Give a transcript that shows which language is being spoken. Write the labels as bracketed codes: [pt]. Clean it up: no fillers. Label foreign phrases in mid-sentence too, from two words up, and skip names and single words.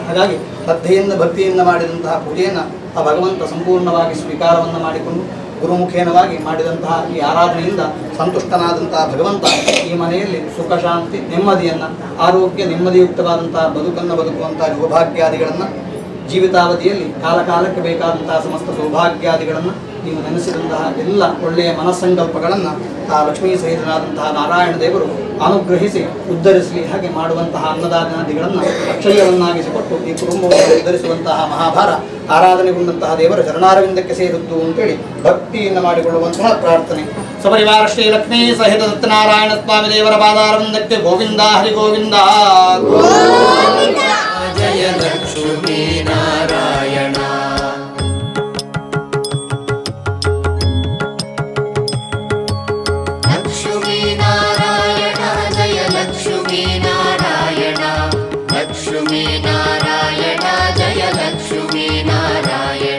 [kn] ಹಾಗಾಗಿ ಶ್ರದ್ಧೆಯಿಂದ ಭಕ್ತಿಯಿಂದ ಮಾಡಿದಂತಹ ಪೂಜೆಯನ್ನು ಆ ಭಗವಂತ ಸಂಪೂರ್ಣವಾಗಿ ಸ್ವೀಕಾರವನ್ನು ಮಾಡಿಕೊಂಡು ಗುರುಮುಖೇನವಾಗಿ ಮಾಡಿದಂತಹ ಈ ಆರಾಧನೆಯಿಂದ ಸಂತುಷ್ಟನಾದಂತಹ ಭಗವಂತ ಈ ಮನೆಯಲ್ಲಿ ಸುಖ, ಶಾಂತಿ, ನೆಮ್ಮದಿಯನ್ನು, ಆರೋಗ್ಯ, ನೆಮ್ಮದಿಯುಕ್ತವಾದಂತಹ ಬದುಕನ್ನು ಬದುಕುವಂತಹ ಯೋಗಭಾಗ್ಯಾದಿಗಳನ್ನು ಜೀವಿತಾವಧಿಯಲ್ಲಿ ಕಾಲಕಾಲಕ್ಕೆ ಬೇಕಾದಂತಹ ಸಮಸ್ತ ಸೌಭಾಗ್ಯಾದಿಗಳನ್ನು ನೀವು ನೆನೆಸಿದಂತಹ ಎಲ್ಲ ಒಳ್ಳೆಯ ಮನಸ್ಸಂಕಲ್ಪಗಳನ್ನು ಆ ಲಕ್ಷ್ಮೀ ಸಹಿತನಾದಂತಹ ನಾರಾಯಣ ದೇವರು ಅನುಗ್ರಹಿಸಿ ಉದ್ಧರಿಸಲಿ. ಹಾಗೆ ಮಾಡುವಂತಹ ಅನ್ನದಾನಾದಿಗಳನ್ನು ಅಕ್ಷಯವನ್ನಾಗಿಸಿಕೊಟ್ಟು ಈ ಕುಟುಂಬವನ್ನು ಉದ್ಧರಿಸುವಂತಹ ಮಹಾಭಾರ ಆರಾಧನೆಗೊಂಡಂತಹ ದೇವರ ಚರಣಾರವಿಂದಕ್ಕೆ ಸೇರಿದ್ದು ಅಂತೇಳಿ ಭಕ್ತಿಯನ್ನು ಮಾಡಿಕೊಳ್ಳುವಂತಹ ಪ್ರಾರ್ಥನೆ. ಸಪರಿವಾರ ಶ್ರೀ ಲಕ್ಷ್ಮೀ ಸಹಿತ ಸತ್ಯನಾರಾಯಣ ಸ್ವಾಮಿ ದೇವರ ಪಾದಾರವಿಂದಕ್ಕೆ ಗೋವಿಂದ ಹರಿ ಗೋವಿಂದ. ಜಯ ಲಕ್ಷ್ಮೀ ನಾರಾಯಣ. ಲಕ್ಷ್ಮೀ ನಾರಾಯಣ ಜಯ ಲಕ್ಷ್ಮೀ ನಾರಾಯಣ ಲಕ್ಷ್ಮೀ ನಾರಾಯಣ ಜಯ ಲಕ್ಷ್ಮೀ ನಾರಾಯಣ